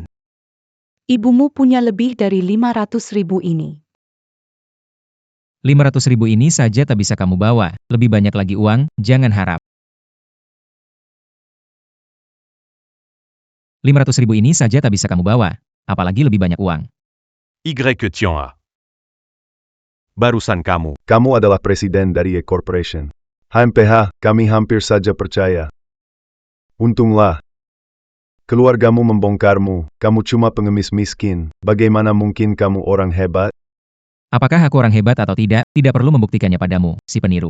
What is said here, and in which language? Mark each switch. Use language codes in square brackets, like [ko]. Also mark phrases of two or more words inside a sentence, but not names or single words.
[id] Ibumu punya lebih dari 500.000 ini. 500.000 ini saja tak bisa kamu bawa, lebih banyak lagi uang, jangan harap. 500.000 ini saja tak bisa kamu bawa, apalagi lebih banyak uang. Y que tiens a. Barusan kamu. Kamu adalah presiden dari E Corporation. HMPH, kami hampir saja percaya. Untunglah. Keluargamu membongkarmu, kamu cuma pengemis miskin. Bagaimana mungkin kamu orang hebat? Apakah aku orang hebat atau tidak perlu membuktikannya padamu, si peniru.